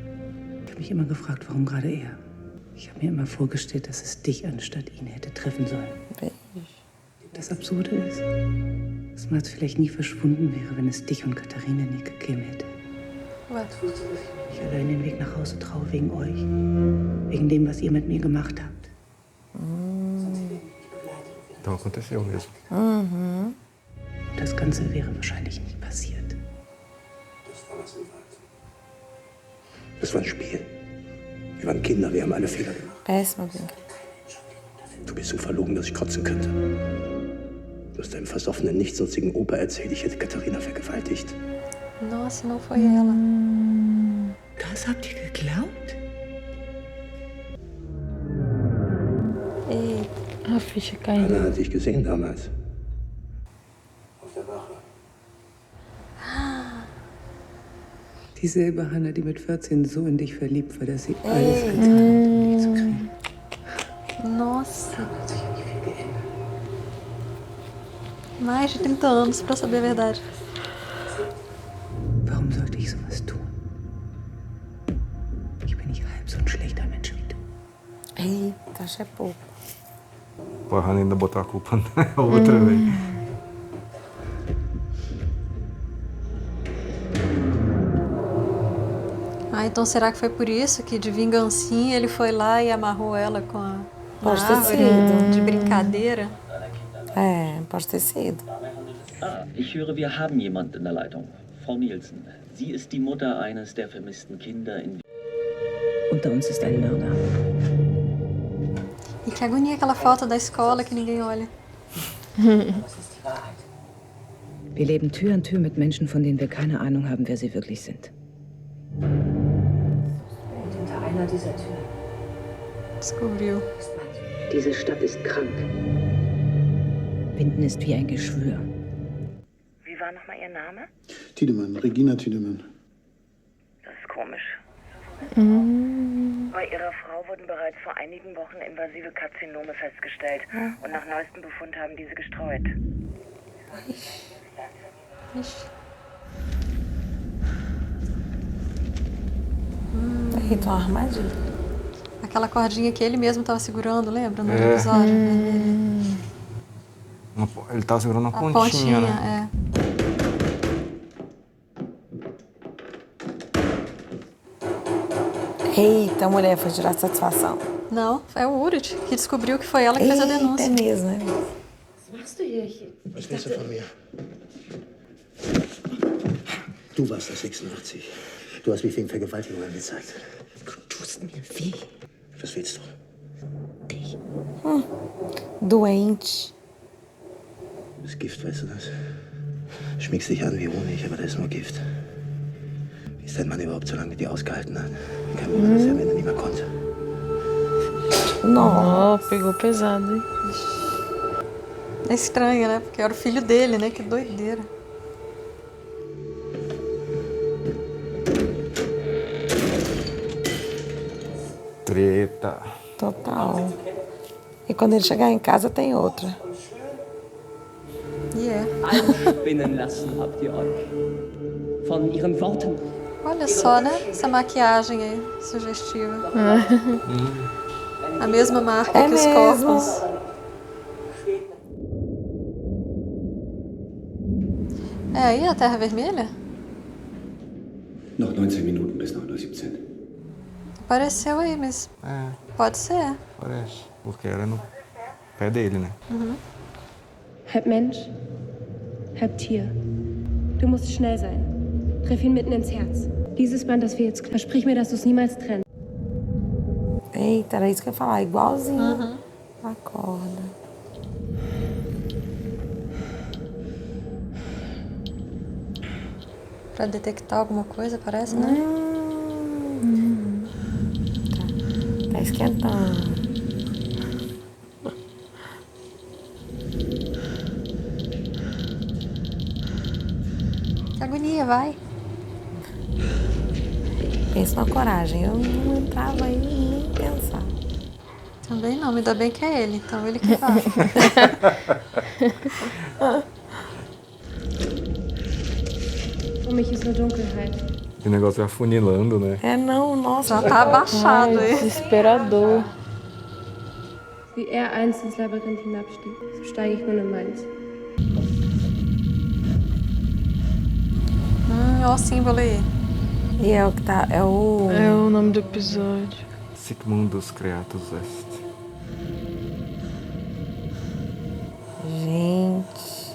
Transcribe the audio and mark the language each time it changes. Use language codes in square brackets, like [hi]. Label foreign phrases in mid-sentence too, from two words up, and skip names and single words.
[de] Ich habe mich immer gefragt, warum gerade er? Ich habe mir immer vorgestellt, dass es dich anstatt ihn hätte treffen sollen. Das Absurde ist, dass Mats vielleicht nie verschwunden wäre, wenn es dich und Katharina nie gegeben hätte. [pt] Ué, [de] Ich allein den Weg nach Hause traue wegen euch. Wegen dem, was ihr mit mir gemacht habt. [pt] Então aconteceu mesmo. [de] Das Ganze wäre wahrscheinlich nicht passiert. Das war ein Spiel. Wir waren Kinder, wir haben alle Fehler gemacht. [pt] Péssima vida. [de] Du bist so verlogen, dass ich kotzen könnte. Du hast deinem versoffenen, nichtsnutzigen Opa erzählt, ich hätte Katharina vergewaltigt. [pt] nossa, não foi ela. [de] Das habt ihr geglaubt? [pt] Eita. A ficha caiu. [de] Anna hat dich gesehen damals. Auf der Wache. Dieselbe Hanna, die mit 14 so in dich verliebt war, dass sie alles getan hat, um dich zu kriegen. [pt] Nossa. Mais de 30 anos pra saber a verdade. [de] Warum sollte ich sowas tun? Ich bin nicht halb so ein schlechter Mensch wie du. [pt] Eita, acho é pouco. Pô, a Hannah ainda botou a culpa na outra, velho. Ah, então será que foi por isso que de vingancinha ele foi lá e amarrou ela com a Pode ter árvore sido. de brincadeira? É, pode ter sido. [de] Ich höre, wir haben jemanden in der Leitung. Frau Nielsen. Sie ist die Mutter eines der vermissten Kinder in... Unter uns ist ein Mörder. [pt] E que agonia aquela foto da escola que ninguém olha. [de] Wir leben Tür an Tür mit Menschen, von denen wir keine Ahnung haben, wer sie wirklich sind. Und hinter einer dieser Türen [pt] Descobriu. [de] Diese Stadt ist krank. Binden ist wie ein Geschwür. Wie war nochmal Ihr Name? Tiedemann, Regina Tiedemann. Das ist komisch. Bei Ihrer Frau wurden bereits vor einigen Wochen invasive Karzinome festgestellt. Und nach neuestem Befund haben diese gestreut. [pt] Então, armadilha. Aquela cordinha que ele mesmo estava segurando, lembra? No episódio. Ele tava segurando uma A pontinha, né? Eita, a mulher foi tirar satisfação. Não, é o Urit que descobriu que foi ela que fez a denúncia. É mesmo, né? [de] Was machst du hier? Was willst du von mir? Du warst das 86. Du hast mich wegen Vergewaltigung angezeigt. Du tust mir weh. Was willst du? Dich. [pt] Doente. [de] Das ist Gift, weißt du das? Schmiegst dich an wie Honig, aber das ist nur Gift. Wie ist dein Mann überhaupt so lange mit dir ausgehalten hat? Kein Wunder, dass er am Ende nicht mehr konnte. [pt] Nossa, pegou pesado, hein? É estranho, né? Porque era o filho dele, né? Que doideira. Treta. Total. E quando ele chegar em casa, tem outra. [de] Einspinnen lassen habt ihr euch. Von ihren Worten. [pt] Olha só, né? Essa maquiagem aí, sugestiva. A mesma marca que os corpos. É aí a Terra Vermelha? [de] Noch 19 Minuten bis 9:17 Uhr. [pt] Apareceu aí, mas pode ser. Parece. Porque era no pé dele, né? [de] Halb Mensch, halb Tier. Du musst schnell sein. Treff ihn mitten ins Herz. Dieses Band, das wir jetzt... Versprich mir, dass du es niemals trennst. [pt] Eita, era isso que eu ia falar. Igualzinho. A corda. Pra detectar alguma coisa, parece, né? Tá esquentando. Que agonia, vai. Pensa na coragem. Eu não entrava aí nem pensar. Também não, ainda bem que é ele, então ele que vai. [de] Um mich ist nur Dunkelheit. [pt] O negócio vai afunilando, né? É não, nossa. Já tá abaixado, hein? Desesperador. [de] Wie er einst ins Labyrinth hinabstieg, so steige ich nun in meins. [pt] Olha o símbolo aí. E é o que tá. É o nome do episódio. [la] Sic mundus creatus est. [pt] Gente.